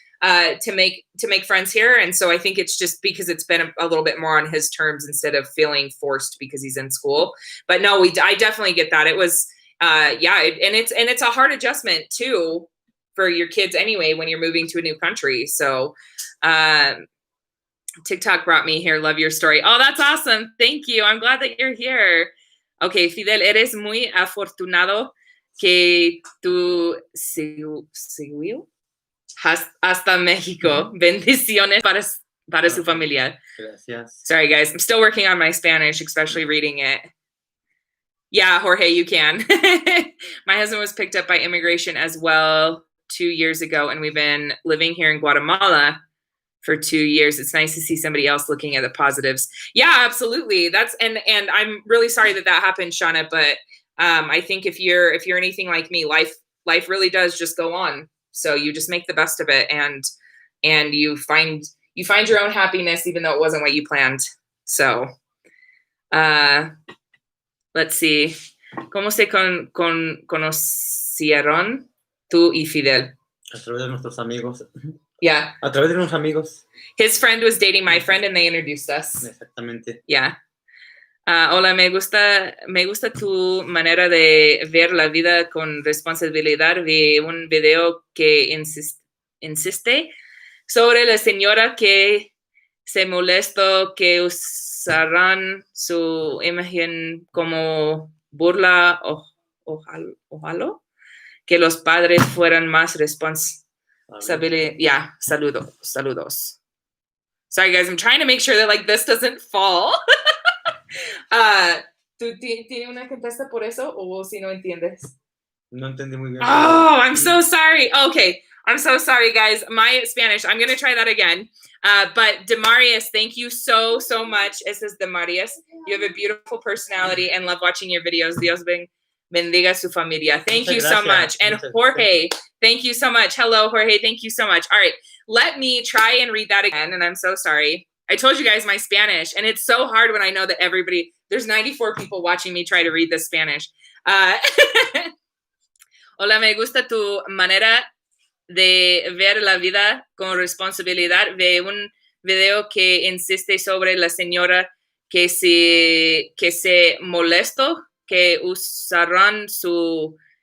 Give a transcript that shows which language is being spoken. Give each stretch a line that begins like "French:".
English: to make friends here. And so I think it's just because it's been a little bit more on his terms instead of feeling forced because he's in school. But no, I definitely get that. It was, and it's a hard adjustment too for your kids anyway when you're moving to a new country. So TikTok brought me here. Love your story. Oh, that's awesome. Thank you. I'm glad that you're here.
Spanish: Okay, Fidel, eres muy afortunado que tú siguió hasta México. Bendiciones para su familia. Gracias.
English: Sorry, guys. I'm still working on my Spanish, especially reading it. Yeah, Jorge, you can. My husband was picked up by immigration as well 2 years ago, and we've been living here in Guatemala for 2 years. It's nice to see somebody else looking at the positives. Yeah, absolutely. That's and I'm really sorry that happened, Shauna. But I think if you're anything like me, life really does just go on. So you just make the best of it, and you find your own happiness, even though it wasn't what you planned. So, let's see.
Spanish: ¿Cómo se conocieron tú y Fidel? A través de nuestros amigos.
English: Yeah.
Spanish: A través de unos amigos.
English: His friend was dating my friend, and they introduced us.
Spanish: Exactamente.
English: Yeah.
Spanish: Hola, me gusta tu manera de ver la vida con responsabilidad. Vi un video que insiste sobre la señora que se molestó que usarán su imagen como burla ojalá que los padres fueran más responsables.
English: Yeah, saludos. Sorry, guys, I'm trying to make sure that like this doesn't fall.
Spanish: ¿Tú tienes una contesta por eso o si no entiendes? No entendí muy bien.
English: Oh, I'm so sorry. Okay, I'm so sorry, guys. My Spanish, I'm going to try that again. But Demarius, thank you so much. It says Demarius. You have a beautiful personality and love watching your videos.
Spanish: Dios bendiga su familia.
English: Thank you so much. And Jorge, thank you so much. Hello, Jorge. Thank you so much. All right, let me try and read that again. And I'm so sorry. I told you guys my Spanish, and it's so hard when I know that there's 94 people watching me try to read this Spanish.
Spanish: Hola, me gusta tu manera de ver la vida con responsabilidad. Ve un video que insiste sobre la señora que se molestó que usarán su